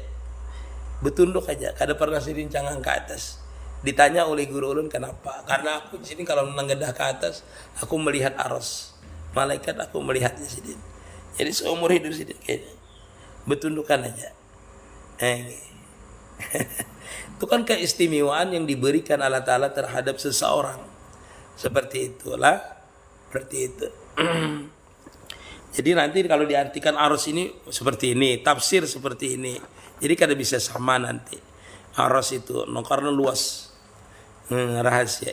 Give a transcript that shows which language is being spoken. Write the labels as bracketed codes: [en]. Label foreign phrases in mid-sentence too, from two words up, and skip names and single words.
[bjn] Betunduk aja, kada pernah Sidin jangan ke atas. Ditanya oleh guru ulun kenapa? Karena aku di sini kalau menengadah ke atas, aku melihat aras. Malaikat aku melihatnya Sidin. Jadi seumur hidup Sidin kayaknya betundukan aja. [id] Itu kan keistimewaan yang diberikan Allah Ta'ala terhadap seseorang. Seperti itulah. Seperti itu. Jadi nanti kalau diartikan aras ini seperti ini, tafsir seperti ini. [bjn] Jadi kada bisa sama nanti. [id] Aras itu karena luas. Rahasia.